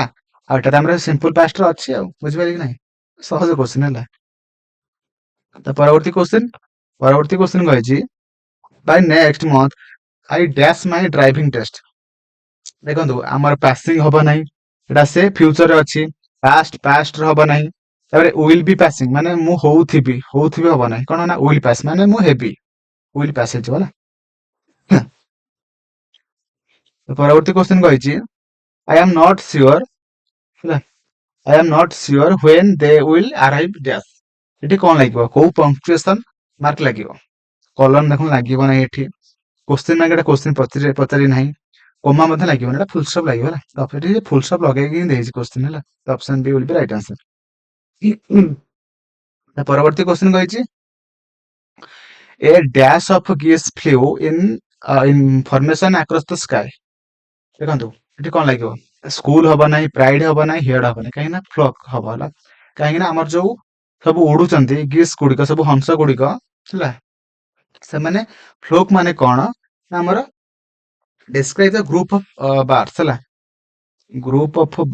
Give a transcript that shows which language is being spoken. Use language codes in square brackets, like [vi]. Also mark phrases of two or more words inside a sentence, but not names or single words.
[or] ଆଉ ଏଟା ଆମର ସିମ୍ପଲ ପାଷ୍ଟରେ ଅଛି ଆଉ ବୁଝିପାରିଲେ କି ନାହିଁ ସହଜ କ୍ୱେଶ୍ଚିନ୍ ହେଲା ତ ପରବର୍ତ୍ତୀ କ୍ୱେଶ୍ଚିନ୍ କହିଛି [en] by next month I dash my driving test [or] ଦେଖନ୍ତୁ ଆମର ପାସିଂ ହବ ନାହିଁ ଏଟା ସେ ଫ୍ୟୁଚରରେ ଅଛି ପାଷ୍ଟରେ ହବ ନାହିଁ ତାପରେ [en] will be passing [or] ମାନେ ମୁଁ ହଉଥିବି ହବ ନାହିଁ କଣ ନା [en] will pass [or] ମାନେ ମୁଁ ହେବି [en] will pass [or] ହେଇଯିବ ହେଲା ପରବର୍ତ୍ତୀ କ୍ୱେଶ୍ଚିନ୍ କହିଛି [en] I am not sure [or] ହେଲା [en] I am not sure when they will arrive dash [or] ଏଠି କଣ ଲାଗିବ କୋଉ [en] punctuation mark [or] ଲାଗିବ କଲନ ଦେଖୁନ ଲାଗିବ ନାହିଁ ଏଠି [en] question mark [or] ଏଟା କ୍ୱେଶ୍ଚିନ୍ ପଚାରି ନାହିଁ କୋମା ମଧ୍ୟ ଲାଗିବନି ଏଟା [en] full stop [or] ଲାଗିବ ହେଲା ଏଠି [en] full stop [or] ଲଗେଇକି ହିଁ ଦେଇଛି କ୍ୱେଶ୍ଚିନ୍ ହେଲା [en] option B will be right answer [or] ପରବର୍ତ୍ତୀ କ୍ୱେଶ୍ଚିନ୍ କହିଛି [en] a dash of geese flu in formation across the sky [or] ଦେଖନ୍ତୁ ଏଠି କଣ ଲାଗିବ ସ୍କୁଲ ହବ ନାହିଁ ପ୍ରାଇଡ ହବ ନାହିଁ ହିଅଡ ହବ ନାହିଁ କାହିଁକି ନା ଫ୍ଲକ୍ ହବ ହେଲା କାହିଁକି ନା ଆମର ଯୋଉ ସବୁ ଉଡୁଛନ୍ତି ଗିସ୍ ଗୁଡିକ ସବୁ ହଂସ ଗୁଡିକ ହେଲା ସେମାନେ ଫ୍ଲୋକ୍ ମାନେ କଣ ନା ଆମର [en] describe the group of birds [or] ହେଲା [en] group of